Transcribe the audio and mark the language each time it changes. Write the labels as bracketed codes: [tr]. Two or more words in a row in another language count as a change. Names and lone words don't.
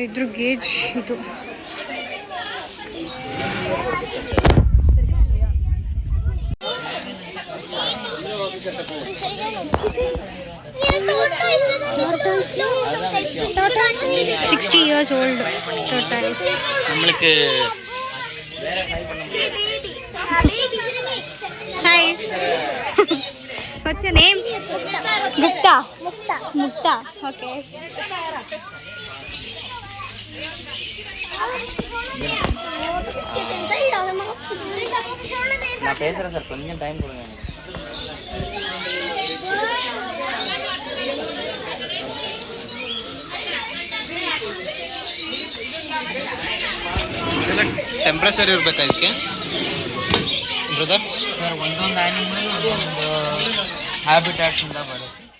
[kn] ಇದ್ರ ಗೇಜ್ ಇದು. [en] $60 years old tortoise. [ta] நம்மளுக்கு [en] Hi. What's your name? Gupta. Mukta. Okay. [ta] நான் பேசுறேன் சார், கொஞ்சம் டைம் கொடுங்க. [kn] ಟೆಂಪ್ರೇಚರ್ ಇರ್ಬೇಕಾ ಇದಕ್ಕೆ ಬ್ರದರ್? ಸರ್ ಒಂದೊಂದು ಆ್ಯನಿಮಲ್ ಒಂದೊಂದು ಹ್ಯಾಬಿಟ್ಯಾಟ್ಸಿಂದ ಬರುತ್ತೆ.